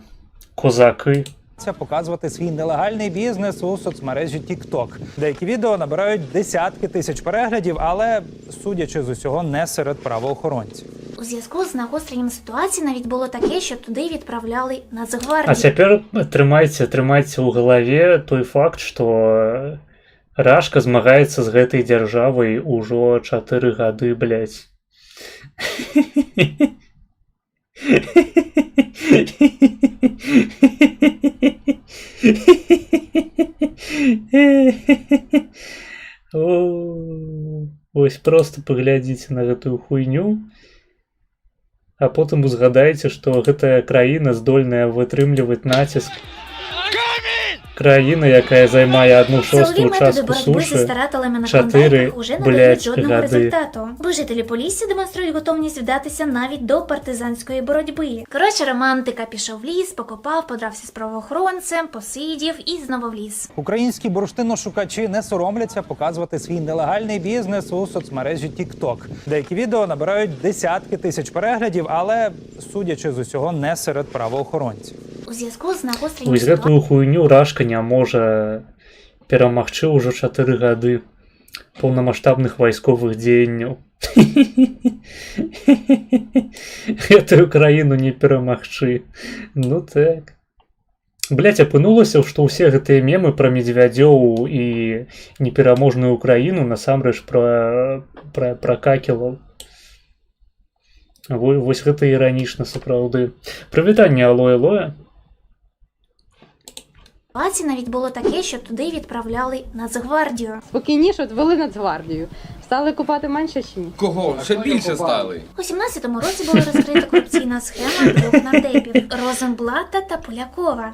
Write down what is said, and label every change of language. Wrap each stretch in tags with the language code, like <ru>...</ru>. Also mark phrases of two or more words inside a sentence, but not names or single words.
<uk>База. Козаки. Показувати свій нелегальний бізнес у соцмережі TikTok. Деякі відео набирають десятки тисяч переглядів, але, судячи з усього, не серед правоохоронців. У зв'язку з нагостренням ситуації навіть було таке, що туди відправляли Нацгвардію.</uk> <be>А тепер трымайце у галаве той факт, што Рашка змагаецца з гэтай дзяржавай ужо 4 гады, блядь. Ось просто паглядзіце на гэтую хуйню, а потым узгадайце, што гэтая краіна здольная вытрымліваць націск.</be> <uk>Країна, яка займає 1/6 частку суші, 4, блядь, годи. Бо жителі Полісся демонструють готовність вдатися навіть до партизанської боротьби. Коротше, романтика пішов в ліс, покопав, подрався з правоохоронцем, посидів і знову в ліс. Українські бурштиношукачі не соромляться показувати свій нелегальний бізнес у соцмережі TikTok. Деякі відео набирають десятки тисяч переглядів, але, судячи з усього, не серед правоохоронців. У зв'язку з нагостренням</uk> <be>Ось гэтую хуйню Рашка не можа перамагчы ўжо 4 гады поўнамаштабных вайсковых дзеянняў. Гэтую краіну не перамагчы. Ну так. Блядь, апынулася, што ўсе гэтыя мемы пра медвядзёў і непераможную Украіну насамрэч пра какелаў. Вось гэта іранічна сапраўды. Прывітанне, алоэ-лоэ.</be> <uk>Навіть було таке, що туди відправляли Нацгвардію. Спокійніше ввели Нацгвардію. Стали купати менше чи ні? Кого? Ще більше стали. У 17-му році була розкрита корупційна схема 2 нардепів – Розенблата та Полякова.</uk>